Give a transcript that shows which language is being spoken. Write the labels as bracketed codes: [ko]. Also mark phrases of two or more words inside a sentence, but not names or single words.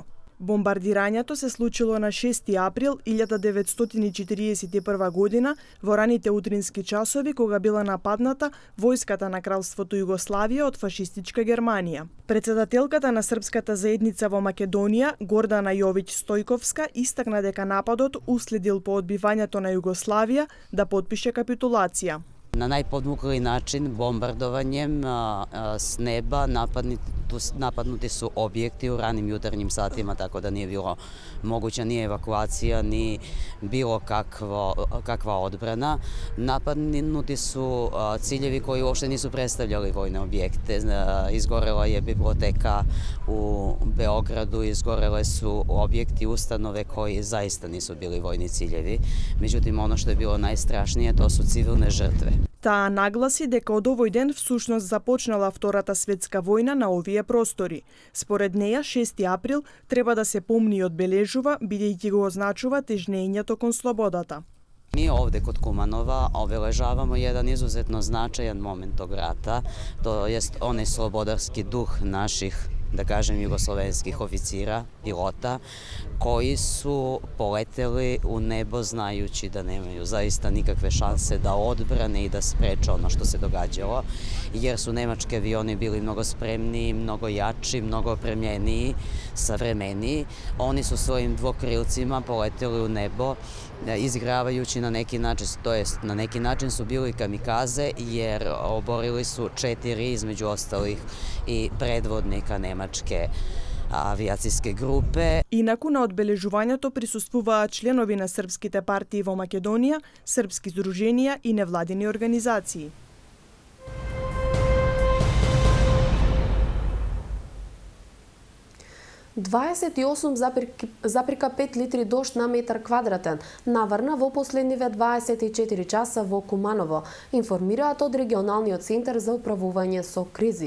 [mk] Бомбардирањето се случило на 6 април 1941 година во раните утрински часови кога била нападната војската на Кралството Југославија од фашистичка Германија. Председателката на српската заедница во Македонија, Гордана Јовиќ Стојковска, истакна дека нападот уследил по одбивањето на Југославија да потпише капитулација. [sr] Na najpodmukli način, bombardovanjem s neba, napadnuti su objekti u ranim jutarnjim satima, tako da nije bilo moguća ni evakuacija, ni bilo kakva odbrana. Napadnuti su ciljevi koji uopšte nisu predstavljali vojne objekte. Izgorela je biblioteka u Beogradu, izgorele su objekti, ustanove koji zaista nisu bili vojni ciljevi. Međutim, ono što je bilo najstrašnije, to su civilne žrtve. [mk] Таа нагласи дека од овој ден всушност започнала Втората светска војна на овие простори. Според неја, 6 април треба да се помни и одбележува, бидејќи го означува тежнењето кон слободата. [sr] Mi ovde kod Kumanova obeležavamo jedan izuzetno značajan moment tog rata, to jest onaj slobodarski duh naših, da kažem, jugoslovenskih oficira, pilota, koji su poleteli u nebo znajući da nemaju zaista nikakve šanse da odbrane i da spreče ono što se događalo, jer su nemački avioni bili mnogo spremniji, mnogo jači, mnogo opremljeniji, savremeniji. Oni su svojim dvokrilcima poleteli u nebo, izgravajući na neki način, to jest na neki način su bili kamikaze, jer oborili su 4 između ostalih i predvodnika nemačke авиацијске групе. [mk] Инаку на одбележувањето присуствуваат членови на српските партии во Македонија, српски здруженија и невладини организации. ...28,5 литри дожд на метар квадратен наврна во последниве 24 часа во Куманово, информираат од регионалниот центар за управување со кризи.